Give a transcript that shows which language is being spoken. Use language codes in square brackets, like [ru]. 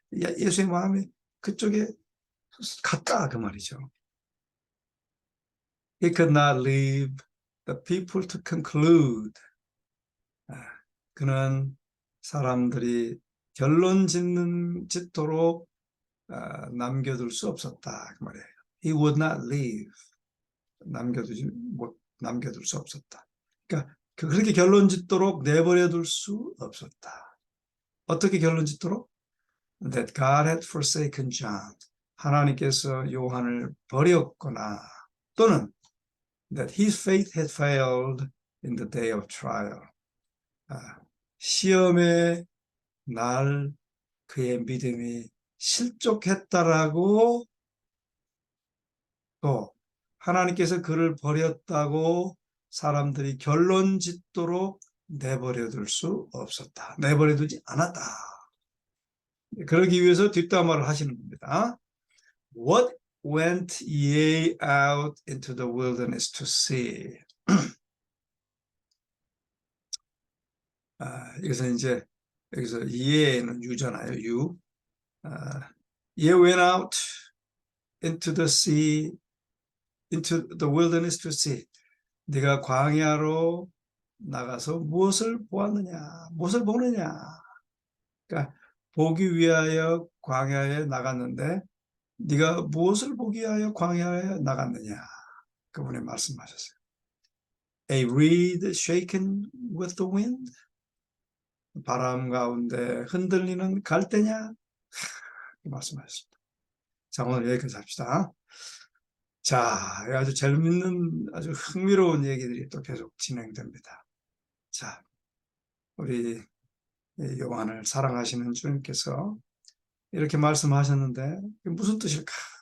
[ko] 예수의 마음이 그쪽에 갔다 그 말이죠. [en] He could not leave the people to conclude. [ko] 그는 사람들이 결론 짓도록 남겨둘 수 없었다 그 말이에요. [en] He would not leave. [ko] 남겨둘 수 없었다. 그러니까 그렇게 결론 짓도록 내버려 둘 수 없었다. 어떻게 결론 짓도록? [en] That God had forsaken John. [ko] 하나님께서 요한을 버렸거나 또는 [en] that his faith had failed in the day of trial. [ko] 시험의 날 그의 믿음이 실족했다라고 또 하나님께서 그를 버렸다고 사람들이 결론 짓도록 내버려둘 수 없었다. 내버려두지 않았다. 그러기 위해서 뒷담화를 하시는 겁니다. [en] What went ye out into the wilderness to see? [ko] 이것은 이제 여기서 ye는 유잖아요. [en] you. Ye went out into the sea, into the wilderness to see. [ko] 네가 광야로 나가서 무엇을 보았느냐, 무엇을 보느냐. 그러니까 보기 위하여 광야에 나갔는데 네가 무엇을 보기 위하여 광야에 나갔느냐. 그분이 말씀하셨어요. [en] A reed shaken with the wind. [ko] 바람 가운데 흔들리는 갈대냐. 말씀하셨습니다. 자, 오늘 여기까지 합시다. 자, 아주 재밌는 아주 흥미로운 얘기들이 또 계속 진행됩니다. 자, 우리 요한을 사랑하시는 주님께서 이렇게 말씀하셨는데 무슨 뜻일까?